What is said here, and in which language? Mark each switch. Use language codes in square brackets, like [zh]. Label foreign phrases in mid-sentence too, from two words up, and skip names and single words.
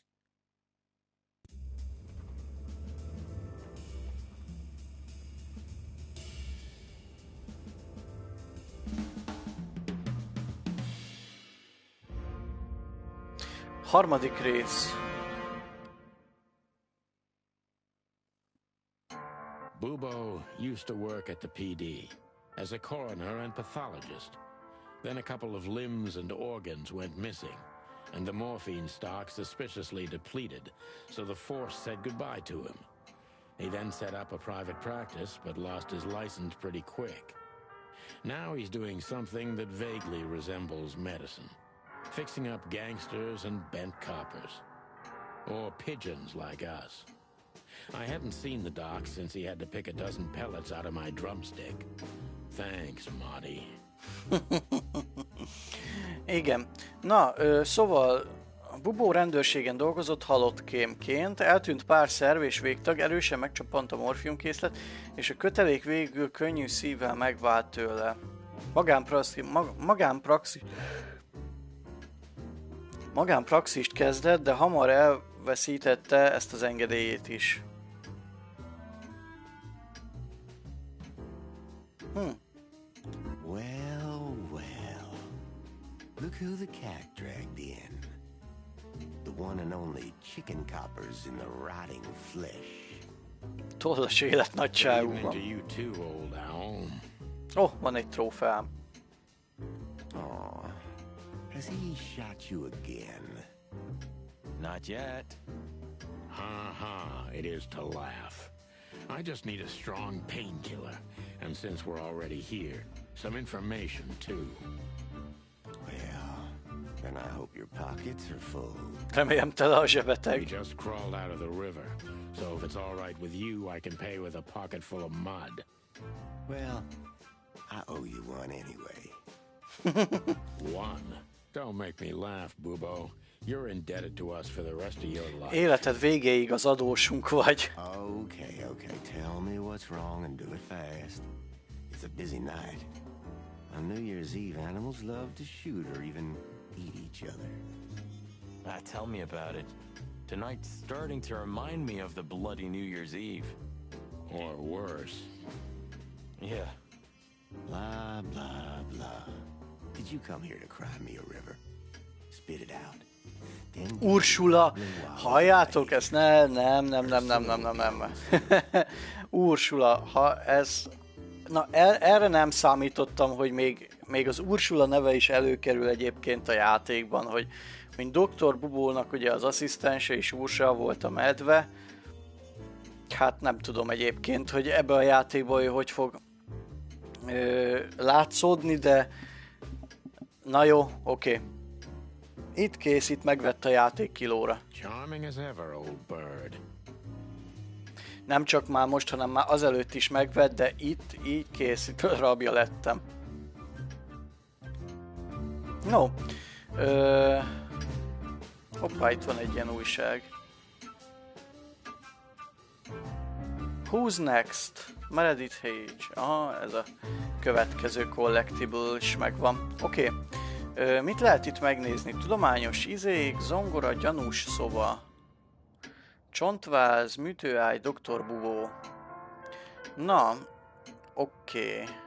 [hu] Harmadik rész. [en] Bubo used to work at the PD as a coroner and pathologist. Then a couple of limbs and organs went missing, and the morphine stock suspiciously depleted, so the force said goodbye to him. He then set up a private practice, but lost his license pretty quick. Now he's doing something that vaguely resembles medicine, fixing up gangsters and bent coppers. Or pigeons like us. I haven't seen the doc since he had to pick a dozen pellets out of my drumstick. Thanks, Marty. [hu] Igen. Na, szóval a Bubó rendőrségen dolgozott halottkémként, eltűnt pár szerv és végtag, erősen megcsapant a morfiumkészlet, és a kötelék végül könnyű szívvel megvált tőle. Magánpraxist kezdett, de hamar elveszítette ezt az engedélyét is. [en] Well. Look who the cat dragged in. The one and only chicken coppers in the rotting flesh. [hu] Tollas élet nagyságú [en] Evening to [hu] van. [en] you too, old owl. [hu] Oh, van egy trófeám. [en] Aw, has he shot you again? Not yet. Ha, it is to laugh. I just need a strong painkiller, and since we're already here, some information too. Well, then I hope your pockets are full. [hu] Remélem tele a [en] We [hu] zsebeteg. [en] just crawled out of the river, so if it's all right with you, I can pay with a pocket full of mud. Well, I owe you one anyway. One. Don't make me laugh, Bubo. You're indebted to us for the rest of your life. [hu] Életed végéig az adósunk vagy. [en] Okay. Tell me what's wrong and do it fast. It's a busy night. On New Year's Eve, animals love to shoot or even eat each other. Tell me about it. Tonight's starting to remind me of the bloody New Year's Eve. Or worse. Yeah. Blah, blah, blah. Did you come here to cry me a river? Spit it out. Then [hu] Ursula, halljátok ezt? Nem. Ursula, ha ez... Na, erre nem számítottam, hogy még az Ursula neve is előkerül egyébként a játékban, hogy mint Dr. Bubónak ugye az asszisztense és Ursula volt a medve. Hát nem tudom egyébként, hogy ebbe a játékban hogy fog látszódni, de... Na jó, oké. Itt kész, itt megvett a játék kilóra. [en] Charming as ever, old bird. [hu] Nem csak már most, hanem már azelőtt is megvett, de itt így kész, itt rabja lettem. [en] No. [hu] Hoppá, itt van egy ilyen újság. [en] Who's next? Meredith Hage. [hu] Aha, ez a következő collectible is megvan. Oké. Mit lehet itt megnézni? Tudományos izék, zongora, gyanús szoba. Csontváz, műtőágy, Dr. Bubó. Na, oké.